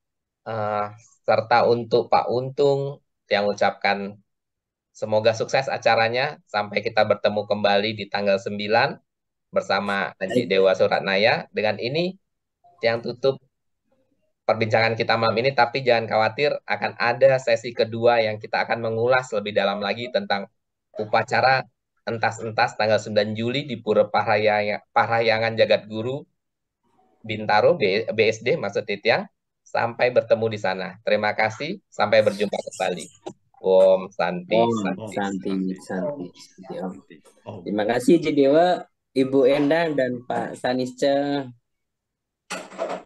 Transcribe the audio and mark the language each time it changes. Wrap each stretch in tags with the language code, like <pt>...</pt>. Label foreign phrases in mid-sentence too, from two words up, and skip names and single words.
<id>Serta untuk Pak Untung yang ucapkan semoga sukses acaranya sampai kita bertemu kembali di tanggal 9 bersama Aji Dewa Suratnaya. Dengan ini yang tutup perbincangan kita malam ini, tapi jangan khawatir, akan ada sesi kedua yang kita akan mengulas lebih dalam lagi tentang upacara entas-entas tanggal 9 Juli di Pura Parahyangan Jagat Guru Bintaro, BSD maksud Titiang. Sampai bertemu di sana. Terima kasih, sampai berjumpa kembali. Om Santi, Santi. Terima kasih Ji Dewa, Ibu Endang dan Pak Sanisca.</id>